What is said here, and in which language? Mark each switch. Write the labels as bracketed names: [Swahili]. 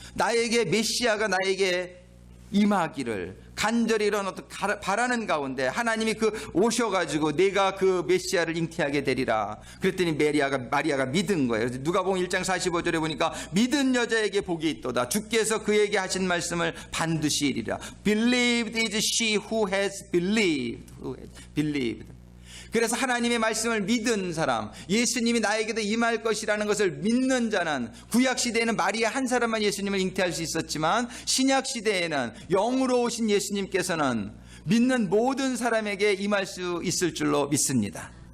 [Korean] 나에게 메시아가 나에게 임하기를 간절히 이런 어떤 바라는 가운데 하나님이 오셔가지고 내가 그 메시아를 잉태하게 되리라. 그랬더니 마리아가 믿은 거예요. 누가복음 1장 45절에 보니까 믿은 여자에게 복이 있도다. 주께서 그에게 하신 말씀을 반드시 이리라. [English] Believed is she who has believed. [Korean] 그래서 하나님의 말씀을 믿은 사람, 예수님이 나에게도 임할 것이라는 것을 믿는 자는, 구약시대에는 마리아 한 사람만 예수님을 잉태할 수 있었지만 신약시대에는 영으로 오신 예수님께서는 믿는 모든 사람에게 임할 수 있을 줄로 믿습니다.